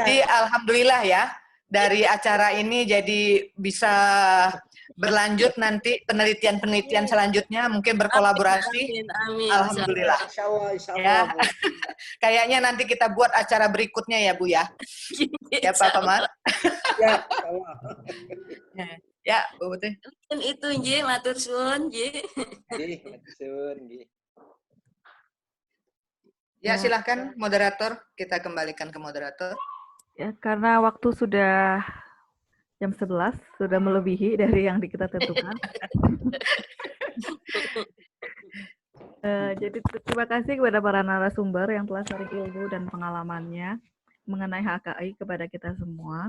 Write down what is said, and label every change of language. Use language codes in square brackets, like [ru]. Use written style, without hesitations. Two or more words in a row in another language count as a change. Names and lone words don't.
[id] Jadi alhamdulillah ya, dari acara ini jadi bisa berlanjut nanti penelitian-penelitian selanjutnya mungkin berkolaborasi. Amin. Alhamdulillah. [ar] Insya Allah, [id] Ya. Kayaknya nanti kita buat acara berikutnya ya Bu ya. Ya Pak Komar. Ya, Ya Bu Putri. [jv] Itu nggih, matur suwun nggih. [su] Nuhun nggih. [id] Ya, silahkan moderator, kita kembalikan ke moderator. Ya, karena waktu sudah jam 11, sudah melebihi dari yang kita tentukan. Jadi terima kasih kepada para narasumber yang telah sharing ilmu dan pengalamannya mengenai HKI kepada kita semua.